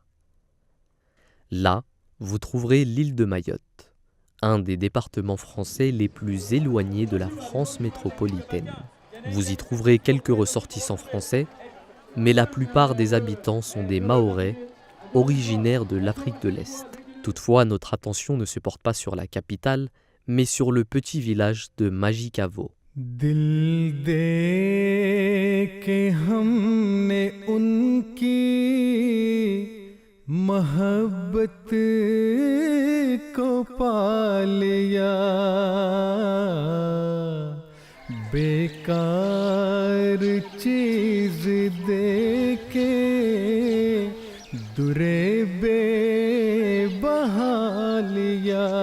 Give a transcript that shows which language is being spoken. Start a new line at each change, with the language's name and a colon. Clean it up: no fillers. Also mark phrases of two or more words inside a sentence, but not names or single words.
French: Là, vous trouverez l'île de Mayotte, un des départements français les plus éloignés de la France métropolitaine. Vous y trouverez quelques ressortissants français, mais la plupart des habitants sont des Mahorais, originaires de l'Afrique de l'Est. Toutefois, notre attention ne se porte pas sur la capitale, mais sur le petit village de Majikavo.
Urdu: دل دے کے ہم نے ان کی محبت کو پا لیا بیکار چیز دے کے درِ بے بہا لیا.